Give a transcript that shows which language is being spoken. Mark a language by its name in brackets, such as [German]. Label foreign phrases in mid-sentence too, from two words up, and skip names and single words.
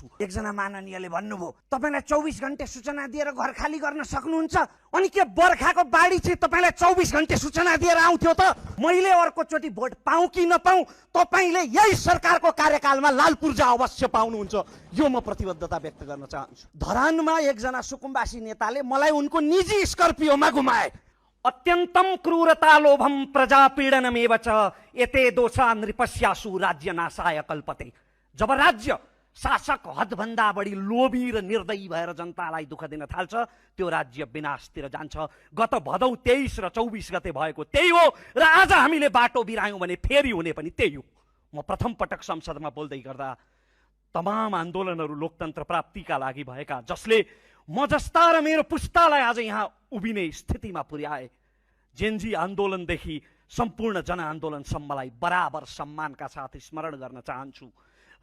[Nepali] एकजना माननीयले भन्नुभयो तपाईलाई 24 घण्टे सूचना दिएर घर खाली गर्न सक्नुहुन्छ, अनि के बर्खाको बाढी चाहिँ तपाईलाई 24 घण्टे सूचना दिएर आउँथ्यो त? मैले अर्कोचोटि भोट पाऊँ कि नपाऊँ, तपाईले यही सरकारको कार्यकालमा लाल पूर्जा अवश्य पाउनुहुन्छ, यो म प्रतिबद्धता व्यक्त गर्न चाहन्छु। धरानमा एकजना सुकुम्बासी नेताले मलाई उनको निजी स्कर्पियोमा घुमाए। [Sanskrit] अत्यन्तम क्रूरता लोभम प्रजापीडनमेव च एते दोषा नृपस्यासु राज्य नाशाय कल्पते। [Nepali] जब राज्य शासक हदभन्दा बढी लोभी र निर्दयी भएर जनतालाई दुःख दिन थाल्छ, त्यो राज्य विनाशतिर जान्छ। गत भदौ 23 र 24 गते भएको त्यही हो, र आज हामीले बाटो बिरायौं भने फेरि हुने पनि त्यही हो। म प्रथम पटक संसदमा बोल्दै गर्दा तमाम आन्दोलनहरू लोकतन्त्र प्राप्तिका लागि भएका, जसले म जस्ता र मेरो पुस्तालाई आज यहाँ उभिने स्थितिमा पुर्याए, जेनजी आन्दोलनदेखि सम्पूर्ण जनआन्दोलनसम्मलाई बराबर सम्मानका साथ स्मरण गर्न चाहन्छु।